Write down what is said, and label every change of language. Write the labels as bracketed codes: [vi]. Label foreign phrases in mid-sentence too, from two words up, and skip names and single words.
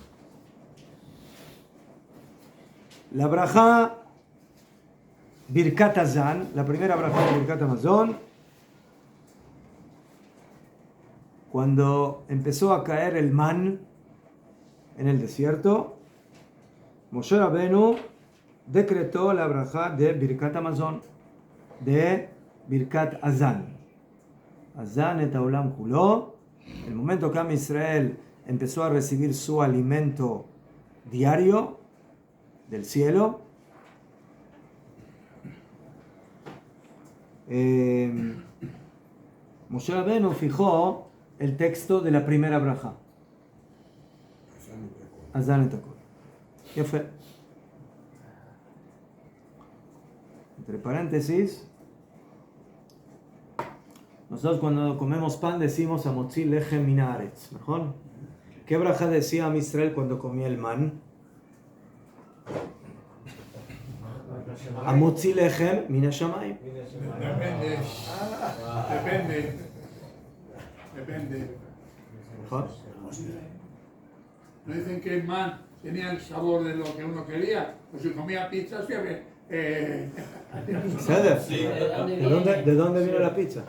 [es] La brajá Birkat Hazan, la primera brajá de Birkat Hamazon, cuando empezó a caer el man en el desierto, Moshe Rabbeinu decretó la brajá de Birkat Hamazon, de Birkat Hazan. [he] הזן את העולם כולו. [es] El momento que Am Israel empezó a recibir su alimento diario del cielo, Moshe Rabbeinu fijó el texto de la primera brajá. [he] הזן את הכל. [es] ¿Qué fue? Entre paréntesis, nosotros cuando comemos pan decimos [he] המוציא לחם מן הארץ, [es] ¿no? ¿Qué brajá decía Am Israel cuando comía el man? [he] המוציא לחם מן השמים. [es] Depende. ¿No? No dicen que el man tenía el sabor de lo que uno quería, pues si comía pizza, sí, ¿Seder? ¿De dónde vino la pizza?